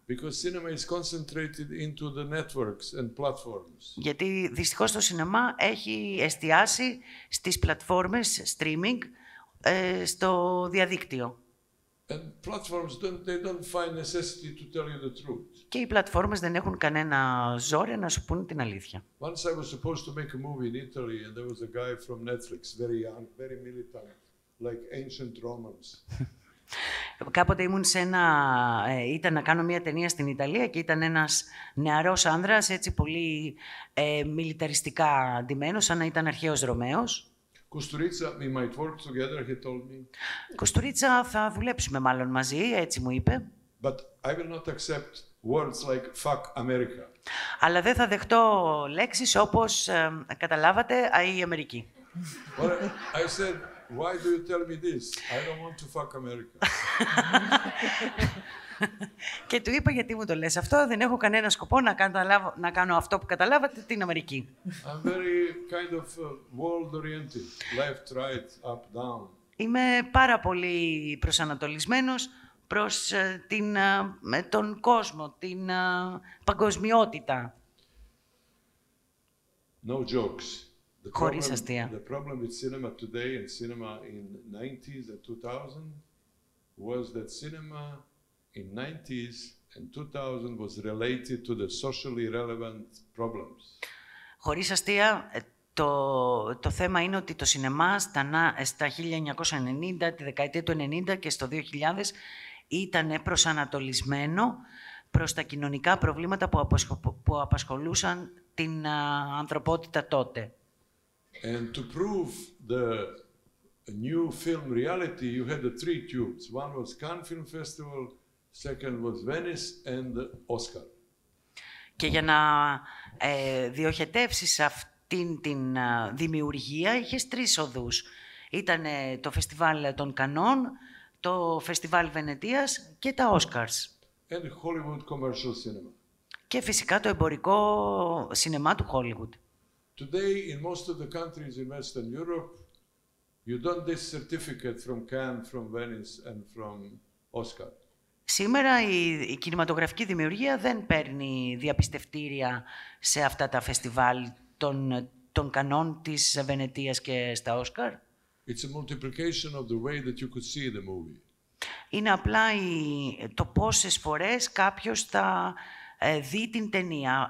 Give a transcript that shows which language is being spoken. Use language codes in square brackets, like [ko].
[en] Because cinema is concentrated into the networks and platforms. [el] Γιατί δυστυχώς το σινεμά έχει εστιάσει στις πλατφόρμες streaming, στο διαδίκτυο. [en] And platforms don't find necessity to tell you the truth. [el] Και οι πλατφόρμες δεν έχουν κανένα ζόρι να σου πούν την αλήθεια. [en] Once I was supposed to make a movie in Italy and there was a guy from Netflix, very young, very militant, like ancient Romans. [el] Κάποτε ήταν να κάνω μια ταινία στην Ιταλία και ήταν ένας νεαρός άνδρας, έτσι πολύ μιλιταριστικά ντυμένος, σαν να ήταν αρχαίος Ρωμαίος. [en] Kusturica, we might work together, he told me. [el] Κουστουρίτσα, θα δουλέψουμε μάλλον μαζί, έτσι μου είπε. [en] But I will not accept words like fuck America. [el] Αλλά δεν θα δεχτώ λέξεις όπως, καταλάβατε, η Αμερική. [en] Well, I said, why do you tell me this? I don't want to fuck America. [el] Και του είπα, γιατί μου το λες αυτό, δεν έχω κανένα σκοπό να κάνω αυτό που καταλάβατε, την Αμερική. [en] I'm very kind of world-oriented, left, right, up, down. [el] Είμαι πάρα πολύ προσανατολισμένος προς τον κόσμο, την παγκοσμιότητα. [en] No jokes. [el] Χωρίς αστεία. [en] The problem with cinema today and cinema in 90s and 2000 was that cinema in 90s and 2000 was related to the socially relevant problems. [el] Χωρίς αστεία, το θέμα είναι ότι το σινεμά στα 1990, τη δεκαετία του 90 και στο 2000 ήταν προσανατολισμένο προς τα κοινωνικά προβλήματα που απασχολούσαν την ανθρωπότητα τότε. [en] And to prove the new film reality, you had the three tubes. One was Cannes Film Festival, second was Venice, and Oscar. [el] Και για να διοχετεύσεις αυτήν την δημιουργία, είχες τρεις οδούς. Ήταν το Φεστιβάλ των Κανών, το Φεστιβάλ Βενετίας και τα Όσκαρς. [en] And Hollywood commercial cinema. [el] Και φυσικά το εμπορικό σινεμά του Hollywood. [en] Today, in most of the countries in Western Europe, You don't get certificate from Cannes, from Venice and from Oscar. [el] Σήμερα η κινηματογραφική δημιουργία δεν παίρνει διαπιστευτήρια σε αυτά τα φεστιβάλ των Κανών της Βενετίας και στα Όσκαρ. [en] It's a multiplication of the way that you could see the movie. [el] Είναι απλά το πόσες φορές κάποιος θα δει την ταινία.